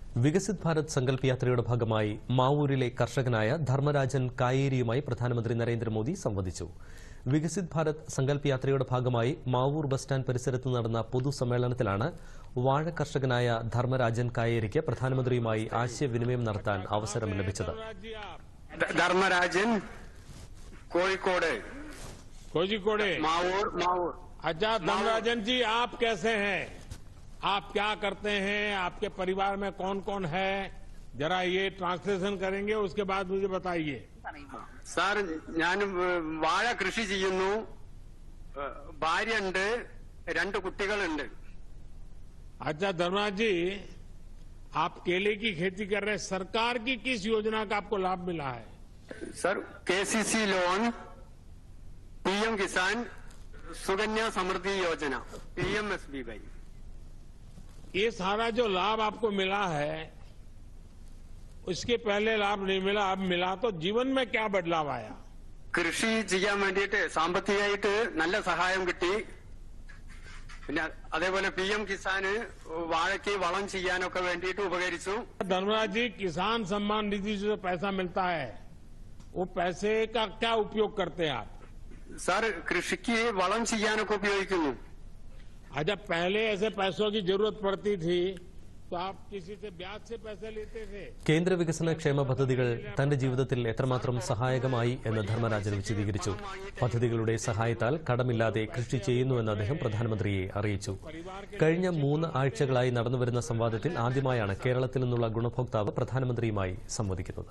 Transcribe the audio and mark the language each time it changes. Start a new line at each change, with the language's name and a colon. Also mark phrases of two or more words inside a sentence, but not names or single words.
Malayalam: വികസിത് ഭാരത് സങ്കല്പ് യാത്രയുടെ ഭാഗമായി മാവൂരിലെ കർഷകനായ ധർമ്മരാജൻ കായേരിയുമായി പ്രധാനമന്ത്രി നരേന്ദ്രമോദി സംവദിച്ചു. വികസിത് ഭാരത് സങ്കല്പ് യാത്രയുടെ ഭാഗമായി മാവൂർ ബസ് സ്റ്റാൻഡ് പരിസരത്ത് നടന്ന പൊതുസമ്മേളനത്തിലാണ് വാഴ കർഷകനായ ധർമ്മരാജൻ കായേരിക്ക് പ്രധാനമന്ത്രിയുമായി ആശയവിനിമയം നടത്താൻ അവസരം ലഭിച്ചത്. ധർമ്മരാജൻ
Hindi: कोझिकोड मावूर अच्छा धर्मराजन जी, आप कैसे हैं? आप क्या करते हैं? आपके परिवार में कौन कौन है? जरा ये ट्रांसलेशन करेंगे, उसके बाद मुझे बताइए.
Malayalam: സാർ, ഞാൻ വാഴ കൃഷി ചെയ്യുന്നു. ഭാര്യയുണ്ട്, 2 കുട്ടികളുണ്ട്.
Hindi: अच्छा धर्मराज जी, आप केले की खेती कर रहे हैं. सरकार की किस योजना का आपको लाभ मिला है? सर, केसीसी लोन, पीएम किसान, सुकन्या समृद्धि योजना, PMSBY. ये सारा जो लाभ आपको मिला है, उसके पहले लाभ नहीं मिला, अब मिला, तो जीवन में क्या बदलाव आया?
Malayalam: കൃഷി ചെയ്യാൻ വേണ്ടിയിട്ട് സാമ്പത്തികമായിട്ട് നല്ല സഹായം കിട്ടി. പിന്നെ അതേപോലെ PM കിസാന് വാഴയ്ക്ക് വളം ചെയ്യാനൊക്കെ വേണ്ടിയിട്ട് ഉപകരിച്ചു.
Hindi: धर्मराज जी, किसान सम्मान निधि से जो पैसा मिलता है, वो पैसे का क्या उपयोग करते हैं आप?
Malayalam: സാർ, കൃഷിക്ക് വളം ചെയ്യാനൊക്കെ ഉപയോഗിക്കുന്നു.
Hindi: अच्छा, पहले ऐसे पैसों की जरूरत पड़ती थी तो आप किसी से ब्याज से पैसे लेते थे?
Malayalam: കേന്ദ്ര വികസന ക്ഷേമ പദ്ധതികൾ തന്റെ ജീവിതത്തിൽ എത്രമാത്രം സഹായകമായി എന്ന് ധർമ്മരാജൻ വിശദീകരിച്ചു. പദ്ധതികളുടെ സഹായത്താൽ കടമില്ലാതെ കൃഷി ചെയ്യുന്നുവെന്ന് അദ്ദേഹം പ്രധാനമന്ത്രിയെ അറിയിച്ചു. കഴിഞ്ഞ 3 ആഴ്ചകളായി നടന്നുവരുന്ന സംവാദത്തിൽ ആദ്യമായാണ് കേരളത്തിൽ നിന്നുള്ള ഗുണഭോക്താവ് പ്രധാനമന്ത്രിയുമായി സംവദിക്കുന്നത്.